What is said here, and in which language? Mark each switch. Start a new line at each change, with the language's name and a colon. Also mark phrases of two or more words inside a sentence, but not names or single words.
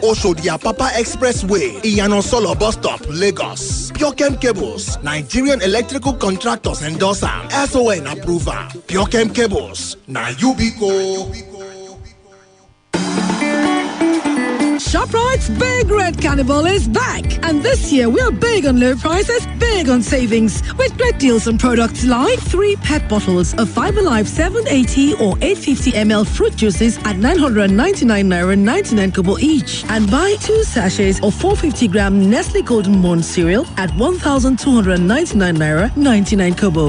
English: Oshodi Papa Expressway, Iyano Solo Bus Stop, Lagos. Piokem Cables, Nigerian Electrical Contractors endorser, SON approver. Piokem Cables, na Yubico. ShopRite's Big Red Carnival is back. And this year, we're big on low prices, big on savings. With great deals on products like 3 PET bottles of Fiberlife 780 or 850 ml fruit juices at 999 naira 99 kobo each. And buy 2 sachets of 450 gram Nestle Golden Morn cereal at 1,299 naira 99 kobo.